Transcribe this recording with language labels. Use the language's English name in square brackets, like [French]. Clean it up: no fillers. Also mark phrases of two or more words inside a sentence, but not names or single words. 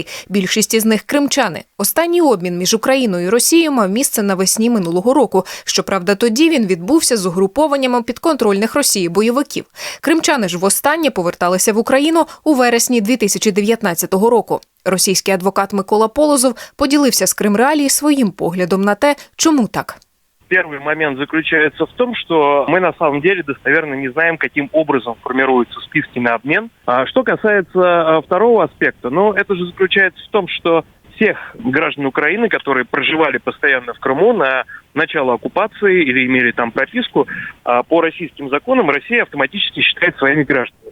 [Ukrainian] Більшість із них – кримчани. Останній обмін між Україною і Росією мав місце навесні минулого року. Щоправда, тоді він відбувся з угрупованнями підконтрольних Росії бойовиків. Кримчани ж востаннє поверталися в Україну у вересні 2019 року. Російський адвокат Микола Полозов поділився з Крим Реалії своїм поглядом на те, чому так. [Russian] Первый момент заключается в том, что мы на самом деле достоверно не знаем, каким образом формируются списки на обмен. А что касается второго аспекта, это же заключается в том, что всех граждан Украины, которые проживали постоянно в Крыму на начало оккупации или имели там прописку, по российским законам Россия автоматически считает своими гражданами.